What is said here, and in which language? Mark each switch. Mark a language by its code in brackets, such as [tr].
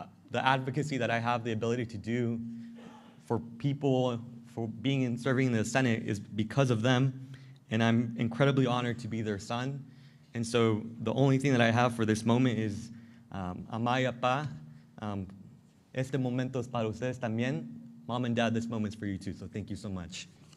[en] The advocacy that I have the ability to do for people, for being and serving in the Senate is because of them, and I'm incredibly honored to be their son. And so the only thing that I have for this moment is Amaya Pa, [es] Este momento es para ustedes también. [en] Mom and Dad, this moment's for you too, so thank you so much.